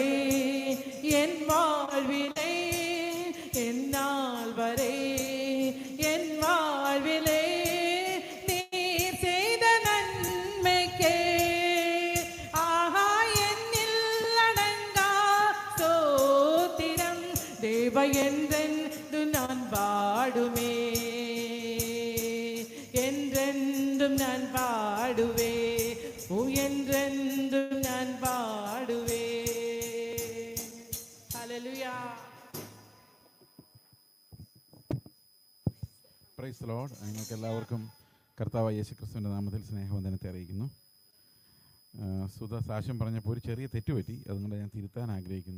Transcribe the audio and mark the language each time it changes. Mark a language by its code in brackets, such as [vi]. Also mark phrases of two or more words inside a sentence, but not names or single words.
[ta] என் வாழ்விலே எந்நாள் வரை என் வாழ்விலே நீர் செய்த நன்மைக்கே ஆஹா என்னில் அடங்கா ஸ்தோத்திரம் தேவ என்றென்று நான் பாடுமே என்றென்றும் நான் பாடுவே ஓ என்றென்றும் நான் பாடுவே. [ml] ഹല്ലേലൂയ. [en] Praise the Lord. [ml] നിങ്ങൾക്ക് എല്ലാവർക്കും കർത്താവായ യേശുക്രിസ്തുവിൻ്റെ നാമത്തിൽ സ്നേഹവന്ദനത്തെ അറിയിക്കുന്നു. സുധ സാക്ഷ്യം പറഞ്ഞപ്പോൾ ഒരു ചെറിയ തെറ്റുപറ്റി, അതുകൊണ്ട് ഞാൻ തിരുത്താൻ ആഗ്രഹിക്കുന്നു.